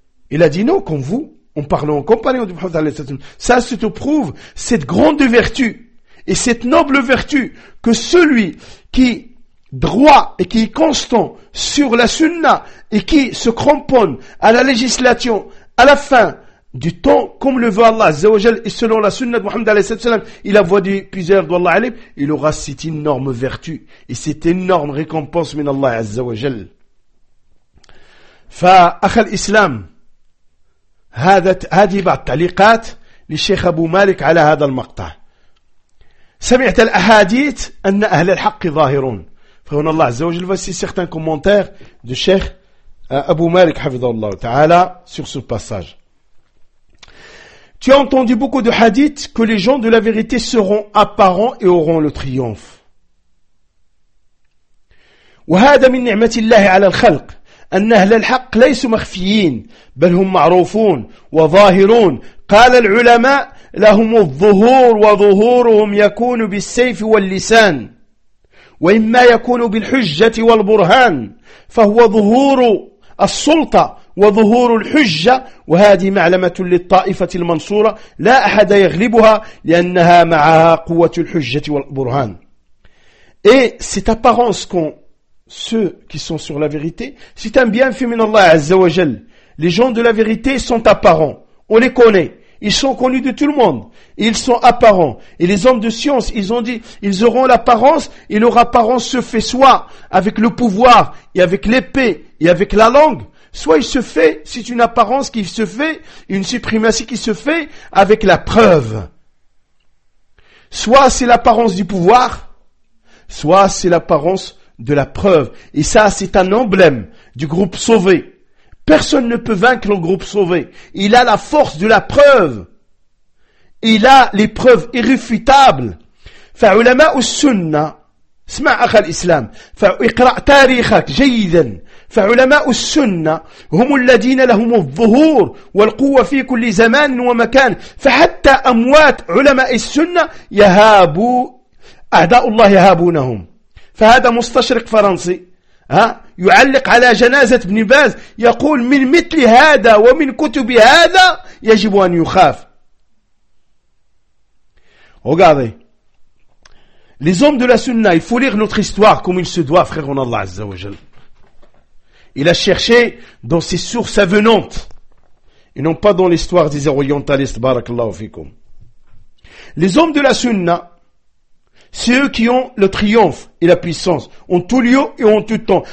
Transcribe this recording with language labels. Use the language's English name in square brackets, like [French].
[French] Il a dit non, comme vous. En parlant en compagnon du prophète, alayhi salam. Ça, ça te prouve cette grande vertu et cette noble vertu que celui qui est droit et qui est constant sur la sunna et qui se cramponne à la législation à la fin du temps, comme le veut Allah, azza wa jal, et selon la sunna de Muhammad, alayhi salam, et la voix du puiseur d'Allah, alayhi, il aura cette énorme vertu et cette énorme récompense, min Allah, azza wa jal. [Arabic] Fa, akhal islam. هذه بعض تعليقات للشيخ أبو مالك على هذا المقطع. سمعت الأحاديث أن أهل الحق ظاهرون. فهنا الله عز وجل [French] voici certains commentaires du Cheikh Abu Malik حفظه الله تعالى sur ce passage. Tu as entendu beaucoup de hadiths que les gens de la vérité seront apparents et auront le triomphe. [Arabic] وهذا من نعمة الله على الخلق أن أهل الحق ليسوا مخفيين بل هم معروفون وظاهرون قال العلماء لهم الظهور وظهورهم يكون بالسيف واللسان وإما يكون بالحجة والبرهان فهو ظهور السلطة وظهور الحجة وهذه معلمة للطائفة المنصورة لا أحد يغلبها لأنها معها قوة الحجة والبرهان. [French] Et cette apparence qu'ont ceux qui sont sur la vérité, c'est un bienfait minallah azza wa jal. Les gens de la vérité sont apparents. On les connaît. Ils sont connus de tout le monde. Ils sont apparents. Et les hommes de science, ils ont dit, ils auront l'apparence et leur apparence se fait soit avec le pouvoir et avec l'épée et avec la langue. Soit il se fait, c'est une apparence qui se fait, une suprématie qui se fait avec la preuve. Soit c'est l'apparence du pouvoir, soit c'est l'apparence de la preuve. Et ça, c'est un emblème du groupe sauvé. Personne ne peut vaincre le groupe sauvé. Il a la force de la preuve. Il a les preuves irréfutables. [Arabic] فَعُلَمَا أُسْسُنَّ اسْمَعْ أَخَ الْإِسْلَامِ فَإِقْرَأْ تَارِيخَكَ جَيْدًا فعلماء السنة هم الذين لهم الظهور والقوة في كل زمان ومكان فحتى أموات علماء السنة يهابوا أعداء الله يهابونهم فهذا مستشرق فرنسي ها يعلق على جنازة ابن باز يقول من مثل هذا ومن كتب هذا يجب أن يخاف [French] وقاضي Les hommes de la sunna, il faut lire notre histoire comme il se doit, frère, en Allah Azza wa Jal. Il a cherché dans ses sources avenantes et non pas dans l'histoire des orientalistes, barakallahu fikum. Les hommes de la sunna, c'est eux qui ont le triomphe et la puissance, en tout lieu et en tout temps.